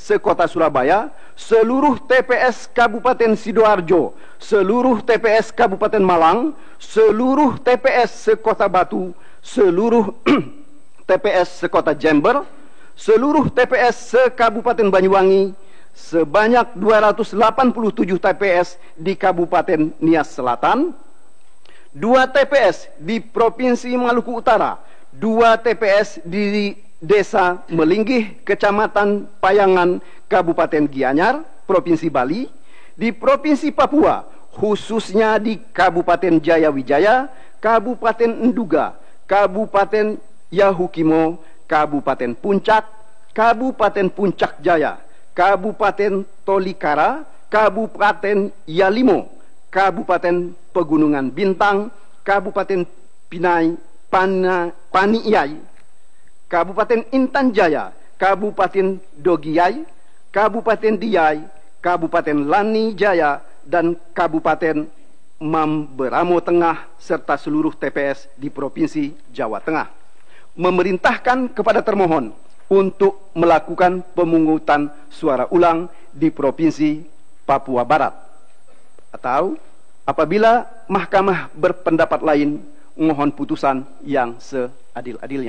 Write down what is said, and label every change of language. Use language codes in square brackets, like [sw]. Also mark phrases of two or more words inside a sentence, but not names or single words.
[id] sekota Surabaya, seluruh TPS Kabupaten Sidoarjo, seluruh TPS Kabupaten Malang, seluruh TPS sekota Batu, seluruh TPS sekota Jember, seluruh TPS se-Kabupaten Banyuwangi, sebanyak 287 TPS di Kabupaten Nias Selatan, 2 TPS di Provinsi Maluku Utara, 2 TPS di Desa Melinggih, Kecamatan Payangan, Kabupaten Gianyar, Provinsi Bali, di Provinsi Papua, khususnya di Kabupaten Jayawijaya, Kabupaten Nduga, Kabupaten Yahukimo, Kabupaten Puncak, Kabupaten Puncak Jaya, Kabupaten Tolikara, Kabupaten Yalimo, Kabupaten Pegunungan Bintang, Kabupaten Paniai, Kabupaten Intan Jaya, Kabupaten Dogiyai, Kabupaten Diai, Kabupaten Lani Jaya, dan Kabupaten Mamberamo Tengah serta seluruh TPS di Provinsi Jawa Tengah, memerintahkan kepada termohon untuk melakukan pemungutan suara ulang di Provinsi Papua Barat, atau apabila mahkamah berpendapat lain, mohon putusan yang seadil-adilnya.